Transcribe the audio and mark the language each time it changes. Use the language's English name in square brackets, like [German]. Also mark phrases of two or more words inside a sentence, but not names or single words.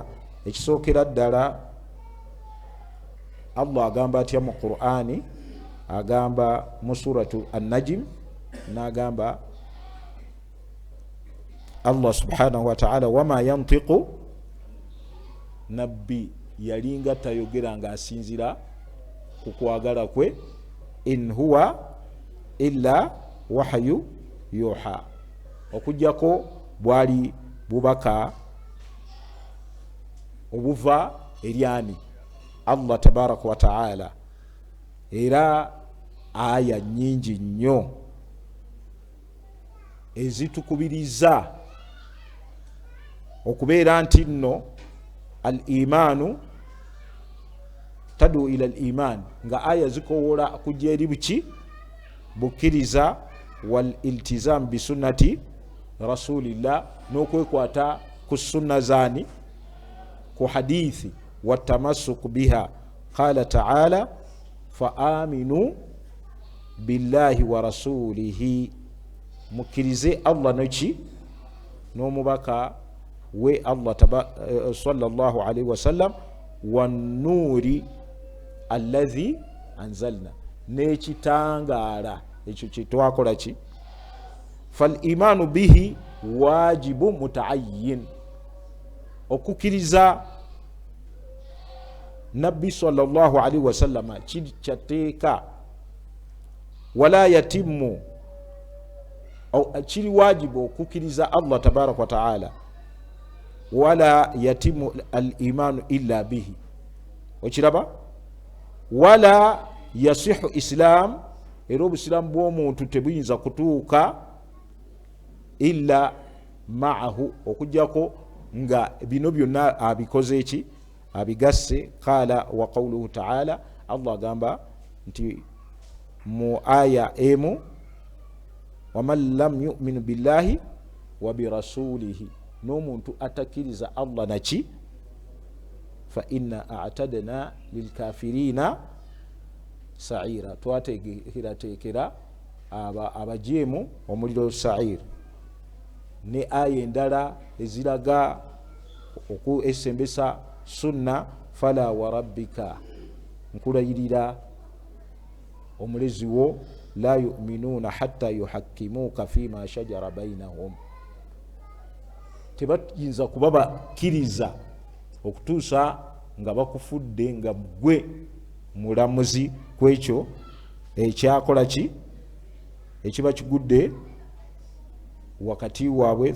[Ganda] Ekisookera ddala Allah agamba atya mu Qur'ani, agamba mu suratu an-Najm, n'agamba [Arabic] الله سبحانه وتعالى وما ينطق, [Ganda] nabbi yalinga tayogera nga asinzira ku kwagala kwe, [Arabic] إن هو إلا وحي يوحى, [Ganda] okujjako bwali bubaka obuva eryani [Arabic] الله تبارك وتعالى. [Ganda] Era aya nyingi nnyo ezitukubiriza okubeera nti nno [Arabic] الإيمان تدعو إلى الإيمان, [Ganda] nga aya zikowola kujja eri buki bukkiriza, [Arabic] والالتزام بسنة رسول الله, [Ganda] n'okwekwata ku sunna zani, ku hadithi, [Arabic] والتمسك بها. قال تعالى فآمنوا بالله ورسوله, [Ganda] mukkirize Allah neki n'omubaka we Allah [Arabic] صلى الله عليه وسلم, والنور الذي أنزلنا, [Ganda] n'ekitangaala ekyo kyetwakola ki. [Arabic] فالإيمان به واجب متعين, [Ganda] okukkiriza nabbi [Arabic] صلى الله عليه وسلم kyateeka. ولا يتم, [Ganda] kiri wajibu okukkiriza [Arabic] الله تبارك وتعالى. ولا يتم الإيمان إلا به, [Ganda] okiraba. [Arabic] ولا يصح الإسلام, [Ganda] era obusilamu bw'omuntu tebuyinza kutuuka [Arabic] إلا معه, [Ganda] okujjako nga bino byonna abikoze eki, abigasse. [Arabic] قال وقوله تعالى, [Ganda] Allah agamba nti mu aya emu, [Arabic] ومن لم يؤمن بالله وبرسوله, [Ganda] n'omuntu atakkiriza Allah naki, [Arabic] فإنا أعتدنا للكافرين سعيرا, [Ganda] twateekera abajeemu omuliro sa'ir. Ne aya endala eziraga okwesembesa sunna, [Arabic] فلا و [Ganda] rabbika, nkulayirira omulezi wo, [Arabic] لا يؤمنون حتى يحكموك فيما شجر بينهم, [Ganda] tebayinza kuba bakkiriza okutuusa nga bakufudde nga gwe mulamuzi kwekyo ekyakola ki, ekiba kigudde wakati waabwe.